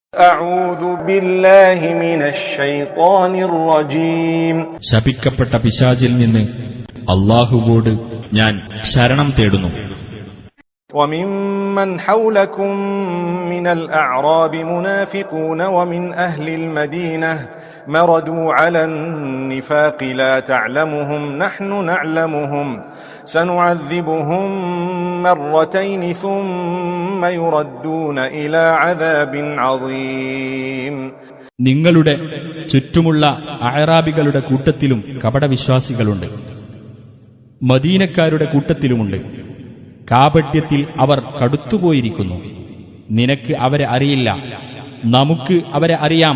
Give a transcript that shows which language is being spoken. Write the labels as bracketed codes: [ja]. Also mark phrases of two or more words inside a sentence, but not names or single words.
[ar] أعوذ بالله من الشيطان الرجيم [ml] ശപിക്കപ്പെട്ട പിശാചിൽ നിന്ന് അല്ലാഹുവോട് ഞാൻ ശരണം തേടുന്നു. [ar] وممن حولكم من الأعراب منافقون ومن أهل المدينة مردوا على النفاق لا تعلمهم نحن نعلمهم سنعذبهم مرتين ثم يردون إلى عذاب عظيم. [ml] നിങ്ങളുടെ ചുറ്റുമുള്ള അഅറാബികളുടെ കൂട്ടത്തിലും കപടവിശ്വാസികളുണ്ട്, മദീനക്കാരുടെ കൂട്ടത്തിലുമുണ്ട്. കാപട്യത്തിൽ അവർ കടുത്തുപോയിരിക്കുന്നു. നിനക്ക് അവരെ അറിയില്ല, നമുക്ക് അവരെ അറിയാം.